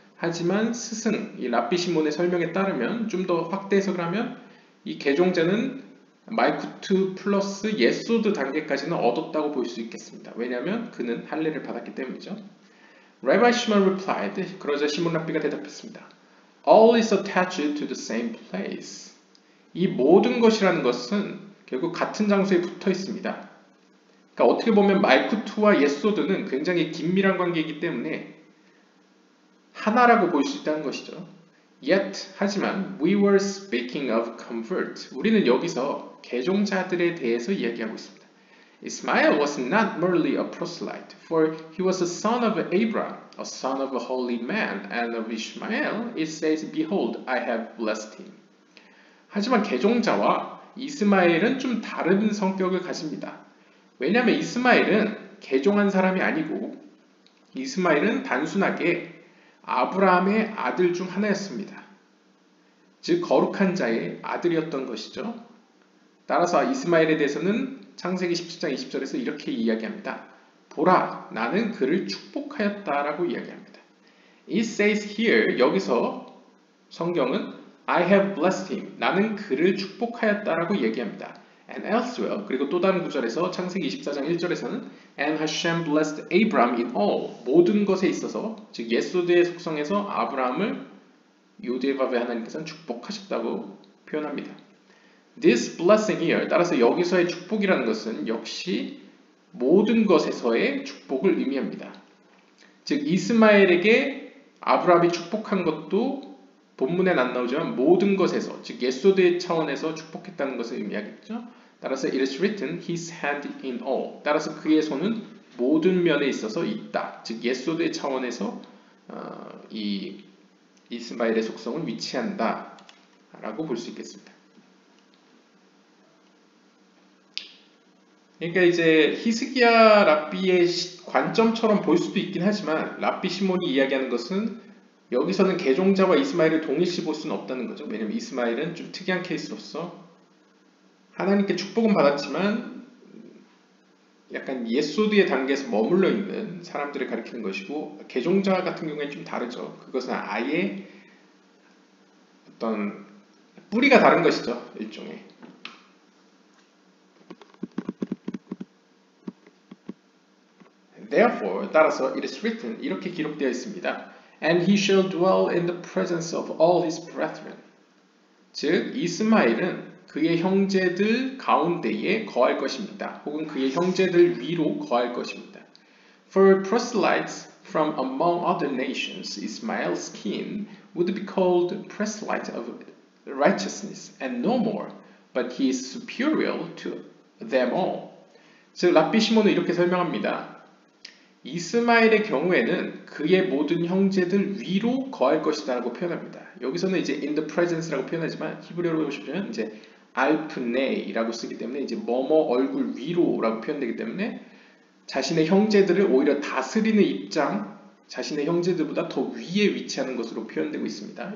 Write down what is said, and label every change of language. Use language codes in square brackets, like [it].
[ko] 하지만 스승, 이 랍비 시몬의 설명에 따르면 좀 더 확대 해석을 하면 이 개종자는 말쿠트 플러스 예소드 단계까지는 얻었다고 볼 수 있겠습니다. 왜냐하면 그는 할례를 받았기 때문이죠. [en] Rabbi Shimon replied, [ko] 그러자 시몬 랍비가 대답했습니다. [en] All is attached to the same place. [ko] 이 모든 것이라는 것은 결국 같은 장소에 붙어 있습니다. 그러니까 어떻게 보면 마이쿠투와 예소드는 굉장히 긴밀한 관계이기 때문에 하나라고 볼 수 있다는 것이죠. [en] Yet, [ko] 하지만 [en] we were speaking of convert. [ko] 우리는 여기서 개종자들에 대해서 이야기하고 있습니다. [en] Ismail was not merely a proselyte, for he was a son of Abraham, a son of a holy man, and of Ishmael it says, Behold, I have blessed him. [ko] 하지만 개종자와 이스마엘은 좀 다른 성격을 가집니다. 왜냐하면 이스마엘은 개종한 사람이 아니고 이스마엘은 단순하게 아브라함의 아들 중 하나였습니다. 즉 거룩한 자의 아들이었던 것이죠. 따라서 이스마엘에 대해서는 창세기 17장 20절에서 이렇게 이야기합니다. 보라, 나는 그를 축복하였다라고 이야기합니다. [en] It says here, [ko] 여기서 성경은 [en] I have blessed him, [ko] 나는 그를 축복하였다라고 얘기합니다. [en] And elsewhere, [ko] 그리고 또 다른 구절에서 창세기 24장 1절에서는 [en] And Hashem blessed Abraham in all, [ko] 모든 것에 있어서, 즉 예소드의 속성에서 아브라함을 요디바베 하나님께서는 축복하셨다고 표현합니다. [en] This blessing here, [ko] 따라서 여기서의 축복이라는 것은 역시 모든 것에서의 축복을 의미합니다. 즉 이스마엘에게 아브라함이 축복한 것도 본문엔 안 나오지만 모든 것에서, 즉 예소드의 차원에서 축복했다는 것을 의미하겠죠. 따라서 [en] it is written his hand in all. [ko] 따라서 그의 손은 모든 면에 있어서 있다. 즉 예소드의 차원에서 이 이스마엘의 속성은 위치한다 라고 볼 수 있겠습니다. 그러니까 이제 히스기야 랍비의 관점처럼 볼 수도 있긴 하지만 랍비 시몬이 이야기하는 것은 여기서는 개종자와 이스마엘을 동일시 볼 수는 없다는 거죠. 왜냐하면 이스마엘은 좀 특이한 케이스로서 하나님께 축복은 받았지만 약간 예소드의 단계에서 머물러 있는 사람들을 가리키는 것이고 개종자 같은 경우에는 좀 다르죠. 그것은 아예 어떤 뿌리가 다른 것이죠. 일종의. [en] Therefore, [ko] 따라서 [en] it is written, [ko] 이렇게 기록되어 있습니다. [en] And he shall dwell in the presence of all his brethren. [ko] 즉, 이스마엘은 그의 형제들 가운데에 거할 것입니다. 혹은 그의 형제들 위로 거할 것입니다. [en] For proselytes from among other nations, Ismael's kin would be called proselyte of righteousness, and no more, but he is superior to them all. [ko] 즉, 랍비 시몬은 이렇게 설명합니다. 이스마엘의 경우에는 그의 모든 형제들 위로 거할 것이다 라고 표현합니다. 여기서는 이제 [en] in the presence [ko] 라고 표현하지만 히브리어로 보시면 이제 알프네이라고 쓰기 때문에 이제 뭐뭐 얼굴 위로라고 표현되기 때문에 자신의 형제들을 오히려 다스리는 입장, 자신의 형제들보다 더 위에 위치하는 것으로 표현되고 있습니다.